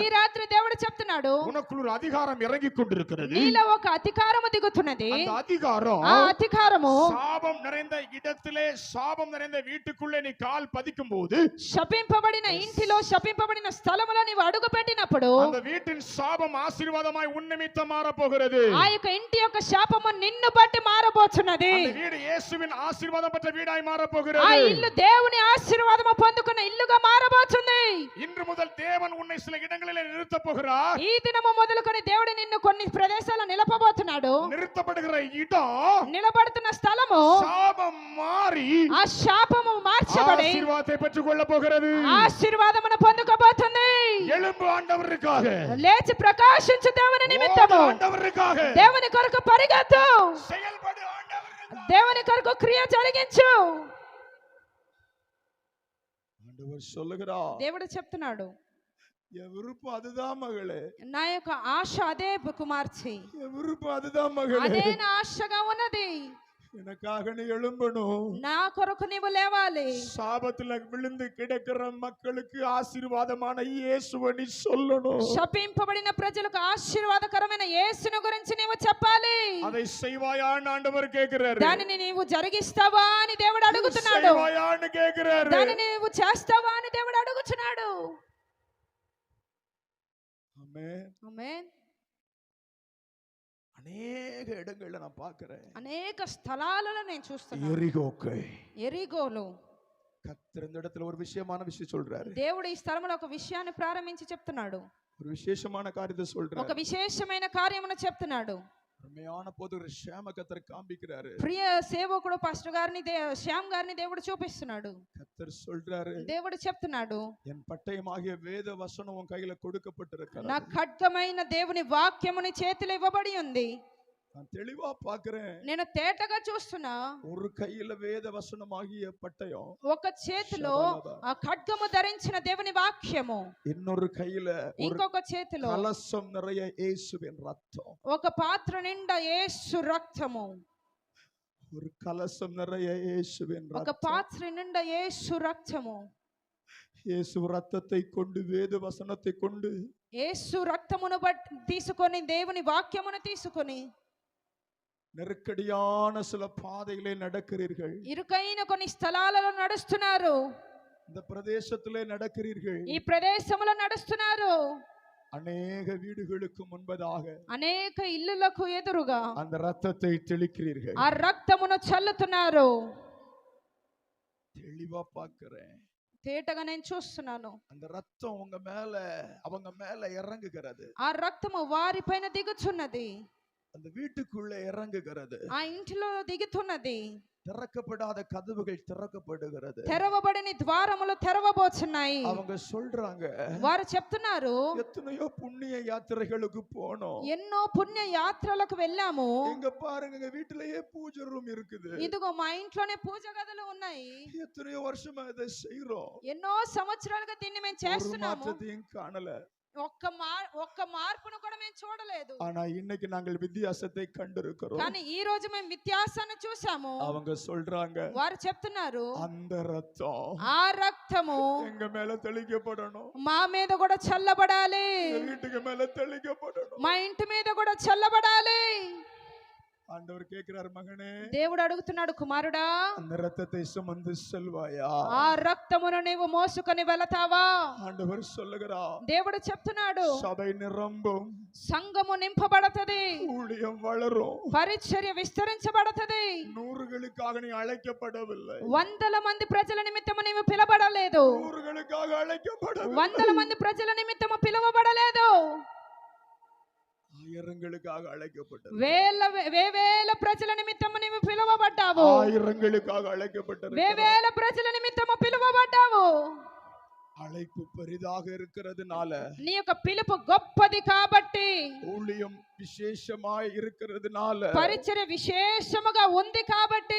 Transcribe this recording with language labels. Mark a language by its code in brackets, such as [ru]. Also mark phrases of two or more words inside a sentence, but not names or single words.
[te] ఈ రాత్రి దేవుడు చెప్తున్నాడు, [ta] உனக்குள்ள ஒரு அதிகாரம் இறங்கி கொண்டிருக்கிறது, [te] నీలో ఒక అధికారము దిగుతున్నది. [ta] அந்த அதிகாரம் [te] ఆ అధికారము [ta] சாபம் நிறைந்த இடத்திலே, சாபம் நிறைந்த வீட்டுக்குள்ளே நீ கால் பதிக்கும் போது, [te] శపింపబడిన ఇంటిలో, శపింపబడిన స్థలములో నీవు అడుగు పెట్టినప్పుడు [ta] அந்த வீட்டின் சாபம் ஆசீர்வாதமாய் உன் நிமித்தம் மாற போகிறது. [te] ఆ యొక్క ఇంటి యొక్క శాపము నిన్ను బట్టి మారబోతున్నది. [ta] அந்த வீடு இயேசுவின் ஆசீர்வாதம் பெற்ற வீடாய் மாற [te] ఆ [ta] போகிறது. [te] ఇల్లు దేవుని ఆశీర్వాదము పొందుకున్న ఇల్లుగా మారబోతుంది. [ta] இன்று முதல் தேவன் உன்னை சில இடங்களிலே நிறுத்த போகிறார். [te] ఈ దినము మొదలుకొని దేవుడు నిన్ను కొన్ని ప్రదేశాల్లో నిలపబోతున్నాడు. [ta] நிறுத்தப்படுகிற இடம், [te] నిలబడుతున్న స్థలము [ta] சாபம் மாறி [te] ఆ శాపము మార్చబడి [ta] ஆசீர்வாதத்தை பெற்றுக் கொள்ள போகிறது. [te] ఆశీర్వాదమును పొందుకోబోతుంది. [ta] எழும்பு ஆண்டவருக்காக, [te] లేచి ప్రకాశించు దేవుని నిమిత్తము, [ta] ஆண்டவருக்காக [te] దేవుని కొరకు పరిగెత్తు, [ta] செயல்படு ஆண்டவருக்காக, [te] దేవుని కొరకు క్రియ జరిగించు. [ta] ஆண்டவர் சொல்லுகிறார், [te] దేవుడు చెప్తున్నాడు, [ta] என் விருப்பம் அதுதான் மகளே, [te] నా యొక్క ఆశ అదే కుమార్తె, [ta] என் விருப்பம் அதுதான் மகளே, [te] అదే నా ఆశగా ఉన్నది. [ta] எனக்காக நீ எழும்பணும், [te] నా కొరకు నీవు లేవాలి. [ta] சாபத்துல விழுந்து கிடக்கிற மக்களுக்கு ஆசீர்வாதமான இயேசுவை நீ சொல்லணும். [te] శపింపబడిన ప్రజలకు ఆశీర్వాదకరమైన యేసును గురించి నీవు చెప్పాలి. [ta] அதை செய்வாயான்னு ஆண்டவர் கேக்குறாரு. [te] దానిని నీవు జరిగిస్తావా అని దేవుడు అడుగుతున్నాడు. [ta] செய்வாயான்னு கேக்குறாரு. [te] దానిని నీవు చేస్తావా అని దేవుడు అడుగుతున్నాడు. [ta] ஆமென். [te] ఆమేన్. [ta] அநேக இடங்கள்ல நான் பார்க்கிறேன், [te] అనేక స్థలాలలో నేను చూస్తున్నాను. ఎరిగోలో [ta] கர்த்தர் இந்த இடத்துல ஒரு விஷயமான விஷயம் சொல்றாரு. [te] దేవుడు ఈ స్థలంలో ఒక విషయాన్ని ప్రారంభించి చెప్తున్నాడు. [ta] ஒரு விசேஷமான காரியத்தை சொல்றாரு. [te] ఒక విశేషమైన కార్యమును చెప్తున్నాడు. [ta] அருமையான போதகர் ஷாம கர்த்தர் காண்பிக்கிறாரு. [te] ప్రియ సేవకుడు పాస్టర్ గారిని శ్యామ్ గారిని దేవుడు చూపిస్తున్నాడు. [ta] கர்த்தர் சொல்றாரு, [te] దేవుడు చెప్తున్నాడు, [ta] என் பட்டயமாகிய வேத வசனம் உன் கையில [te] నా [ta] கொடுக்கப்பட்டிருக்கிறது. [te] ఖడ్గమైన దేవుని వాక్యము నీ చేతిలో ఇవ్వబడి ఉంది. [ta] நான் தெளிவா பார்க்கிறேன். [te] నేను తేటగా చూస్తున్నా, [ta] ஒரு கையில வேத வசனமாகிய பட்டயம், [te] ఒక చేతిలో ఆ ఖడ్గము ధరించిన దేవుని వాక్యము, [ta] இன்னொரு கையில ஒரு [te] ఇంకొక చేతిలో [ta] கலசம் நிறைய இயேசுவின் ரத்தம். [te] ఒక పాత్ర నిండా యేసు రక్తము, [ta] ஒரு கலசம் நிறைய இயேசுவின் [te] ఒక [ta] ரத்தம். [te] పాత్ర నిండా యేసు రక్తము. [ta] இயேசு ரத்தத்தை கொண்டு வேத வசனத்தை கொண்டு [te] యేసు రక్తమును బట్టి తీసుకొని దేవుని వాక్యమును తీసుకొని [ta] நெருக்கடியான சில பாதைகளே நடக்கிறீர்கள். [te] ఇరుకైన కొన్ని స్థలాలలో నడుస్తున్నారు, [ta] இந்த பிரதேசத்திலே நடக்கிறீர்கள். [te] ఈ ప్రదేశంలో నడుస్తున్నారు. [ta] அநேக வீடுகளுக்கு முன்பதாக [te] అనేక ఇల్లులకు ఎదురుగా [ta] அந்த ரத்தத்தை தெளிக்கிறீர்கள். [te] ఆ రక్తమును చల్లుతున్నారు. [ta] தெளிவா பார்க்கிறேன். [te] తేటగా నేను చూస్తున్నాను. [ta] அந்த ரத்தம் உங்க மேல அவங்க மேல இறங்குகிறது. [te] ఆ రక్తము వారిపైన దిగుచున్నది, [ta] அந்த வீட்டுக்குள்ள இறங்குகிறது. [te] ఆ ఇంటిలో దిగుతున్నది. [ta] திறக்கப்படாத கதவுகள் திறக்கப்படுகிறது. [te] తెరవబడిన ద్వారములు తెరవబోచున్నాయి. [ta] அவங்க சொல்றாங்க, [te] వారు చెప్తున్నారు, [ta] எத்தனையோ புண்ணிய யாத்திரைகளுக்கு போனோம், [te] ఎన్నో పుణ్య యాత్రలకు వెళ్ళాము, [ta] இங்க பாருங்க எங்க வீட்டிலேயே பூஜை ரூம் இருக்குது, [te] ఇదిగో మా ఇంట్లోనే పూజ గదులు ఉన్నాయి, [ta] எத்தனையோ வருஷமா இதை செய்றோம், [te] ఎన్నో సంవత్సరాలుగా దీన్ని మేము [ta] ஒரு [te] చేస్తున్నాము, [ta] மாற்றத்தையும் காணல. [te] ఒక్క మార్పును కూడా మేము చూడలేదు. [ta] ஆனா இன்னைக்கு நாங்கள் வித்தியாசத்தை கண்டிருக்கிறோம். [te] కానీ ఈ రోజు మేము వ్యత్యాసాన్ని చూసాము. [ta] அவங்க சொல்றாங்க, [te] వారు చెప్తున్నారు, [ta] அந்த ரத்தம் [te] ఆ రక్తము [ta] எங்க மேல தெளிக்கப்படணும், [te] మా మీద కూడా చల్లబడాలి, [ta] எங்க வீட்டுக்கு மேல தெளிக்கப்படணும். [te] మా ఇంటి మీద కూడా చల్లబడాలి. [ta] ஆண்டவர் கேட்கிறார், மகனே, [te] దేవుడు అడుగుతున్నాడు, కుమారుడా, [ta] அந்த ரத்தத்தை சுமந்து செல்வாயா? [te] ఆ రక్తమును నీవు మోసుకొని వెళతావా? [ta] ஆண்டவர் சொல்லுகிறார், [te] దేవుడు చెప్తున్నాడు, [ta] சபை நிரம்பும், [te] సంఘము నింపబడతది, [ta] ஊழியம் வளரும், [te] పరిచర్య విస్తరించబడతది. [ta] நூறுகளுக்காக நீ அழைக்கப்படவில்லை, [te] వందల మంది ప్రజల నిమిత్తము నీవు పిలవబడలేదు, [ta] நூறுகளுக்காக அழைக்கப்படவில்லை, [te] వందల మంది ప్రజల నిమిత్తము పిలువబడలేదు, [ta] ஆயிரங்களுக்காக அழைக்கப்பட்டது, [te] వేవేల ప్రజల నిమిత్తము నీవు పిలువబడ్డావు, [ta] ஆயிரங்களுக்காக அழைக்கப்பட்டது. [te] వేవేల ప్రజల నిమిత్తము పిలువబడ్డావు. [ta] அழைப்பு பெரிதாக இருக்கிறதுனால, [te] నీ యొక్క పిలుపు గొప్పది కాబట్టి, [ta] ஊழியம் விசேஷமாய் இருக்கிறதுனால, [te] పరిచర్య విశేషముగా ఉంది కాబట్టి,